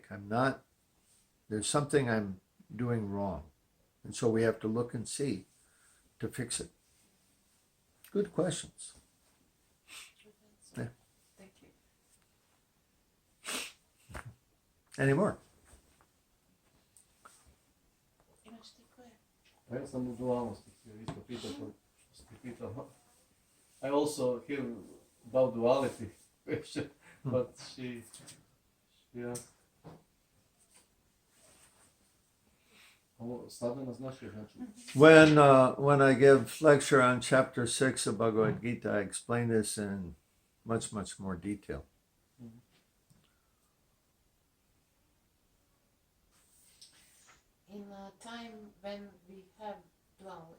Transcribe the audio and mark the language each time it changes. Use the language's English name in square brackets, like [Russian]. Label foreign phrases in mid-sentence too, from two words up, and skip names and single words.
[English] There's something I'm doing wrong. And so we have to look and see to fix it. Good questions. Yeah. Thank you. Any more? [Croatian] Imaš ti koje? Pa ja sam u dualnosti htio isto pitati, što si pitao. [English] I also hear about duality question, but she asked. [Croatian] Ovo sadhana znaš je znači? [English] When I give lecture on chapter 6 of Bhagavad-gita, I explain this in much, much more detail. In a time when we have duality,